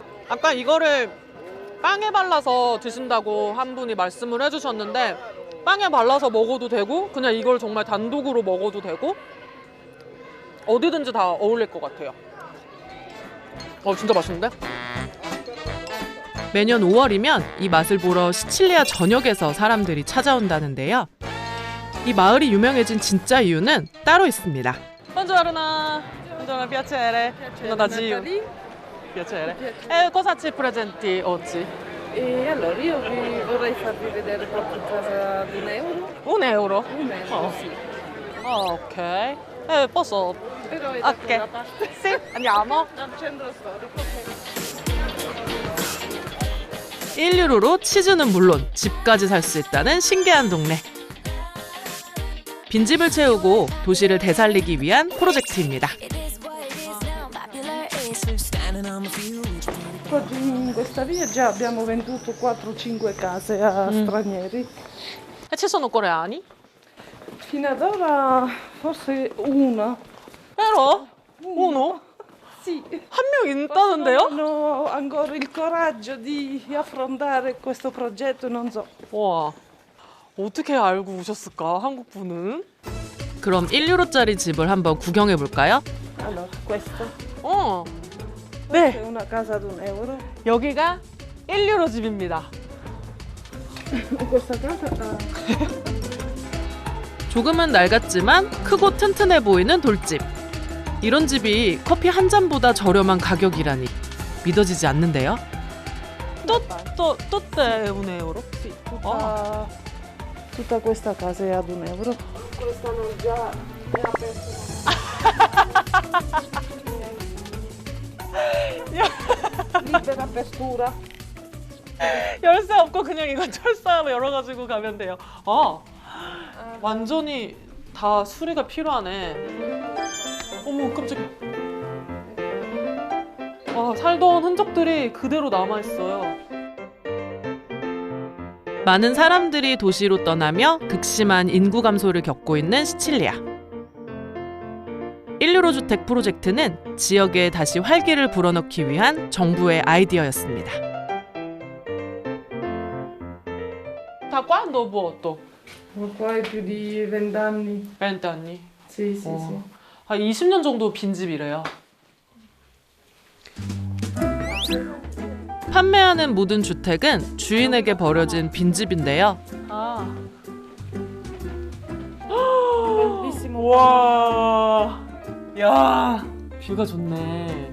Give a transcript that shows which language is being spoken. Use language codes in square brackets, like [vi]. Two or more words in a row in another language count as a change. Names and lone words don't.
[ko] 아까 이거를 빵에 발라서 드신다고 한 분이 말씀을 해주셨는데 빵에 발라서 먹어도 되고 그냥 이걸 정말 단독으로 먹어도 되고 어디든지 다 어울릴 것 같아요. 진짜 맛있는데? 매년 5월이면 이 맛을 보러 시칠리아 전역에서 사람들이 찾아온다는데요. 이 마을이 유명해진 진짜 이유는 따로 있습니다. [it] Buongiorno, buongiorno, piacere. Sono da Giu. Piacere. Cosa ci presenti oggi? E allora io vi vorrei farvi vedere proprio casa di un euro. Un euro? Un euro, sì. Ok. Posso? Però è Ok. da parte. Sì, andiamo. Dal centro storico. ok. [ko] 1유로로 치즈는 물론 집까지 살 수 있다는 신기한 동네. 빈집을 채우고 도시를 되살리기 위한 프로젝트입니다. [it] Oggi in questa via già abbiamo venduto 4-5 case a stranieri. E ci sono coreani? Fino ad ora forse una. Vero? Uno? Sì. [ko] 한 명 있다는데요? [it] Hanno ancora il coraggio di affrontare questo progetto, non so. [ko] 와, 어떻게 알고 오셨을까, 한국 분은? 그럼 1유로짜리 집을 한번 구경해 볼까요? [it] Allora, questo. Questa [ko] 네, [it] è una casa ad un euro. [ko] 여기가 1유로 집입니다. [it] Questa casa [ko] 조금은 낡았지만 크고 튼튼해 보이는 돌집. 이런 집이 커피 한 잔보다 저렴한 가격이라니 믿어지지 않는데요. [it] Tutte un euro? sì, tutta Tutta questa casa è ad €1. Questa non già è aperta. Libera apertura. [ko] 열쇠 없고 그냥 이거 철사로 열어가지고 가면 돼요. 완전히 다 수리가 필요하네. 어머 깜짝이야. 와, 살던 흔적들이 그대로 남아있어요. 많은 사람들이 도시로 떠나며 극심한 인구 감소를 겪고 있는 시칠리아. 1유로 주택 프로젝트는 지역에 다시 활기를 불어넣기 위한 정부의 아이디어였습니다. [it] Da quando o vuoto? Qua è più di 20 anni. 20 anni? Sì, sì, sì. [ko] 한 20년 정도 빈집이래요. 판매하는 모든 주택은 주인에게 버려진 빈집인데요. 아. [it] Bellissimo. [ko] 와. 야, 뷰가 좋네.